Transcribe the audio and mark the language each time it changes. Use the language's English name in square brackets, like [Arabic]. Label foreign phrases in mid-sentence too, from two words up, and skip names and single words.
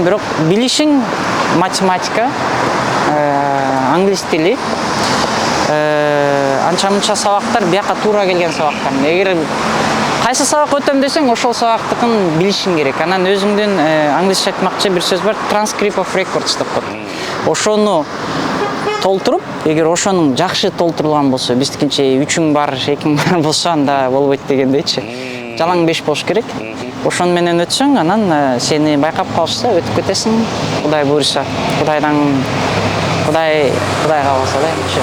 [Kyrgyz] Бирок билишиң математика, англис тили, анча-мынча сабактар бияка туура келген сабактар. Эгер кайсы сабак өтөм десең, ошол сабактыкын билишиң керек. Анан өзүңдүн англисче айтмакчы бир сөз бар, [English] transcript of records [Kyrgyz] деп коет. Ошону толтуруп, эгер ошонун жакшы толтурулган болсо, биздикинче 3-үң бар, 2-үң бар болсо, анда болбойт дегендейчи. Жалаң 5 болуш керек. Ошон менен өтсөң, анан сени байкап калышса, өтүп кетесиң. Кудай буйруса, Кудайга калса да.